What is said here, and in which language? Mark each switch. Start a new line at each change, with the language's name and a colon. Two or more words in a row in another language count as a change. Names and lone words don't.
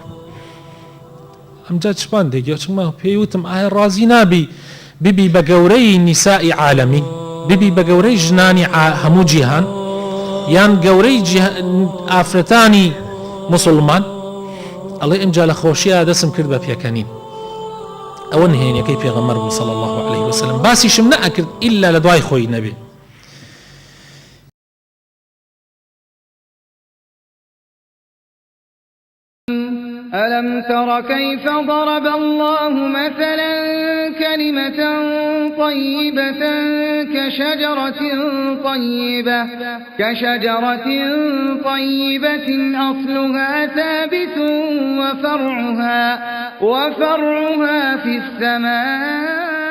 Central Kurdish: ئەمجا چپان دێگوێچکمە پێی وتم ئایا ڕازی نابی ببی بە گەورەی نیسائی عالەمی، ببی بە گەورەی ژنانی هەموو جیهان، یان گەورەی ئافرەتانی مسلمان؟ ئەڵێ ئەمجا لە خۆشیە دەستم کرد بە پێکەنین. ئەوە نهێنیەکەی پێغەمبەر بوو
Arabic: صلی الله عليه وسلم،
Central Kurdish: باسیشم نەئەکرد ئیلا لە دوای خۆی نەبێ.
Arabic: ألم تر كيف ضرب الله مثلا كلمة طيبة كشجرة طيبة أصلها ثابت وفرعها في السماء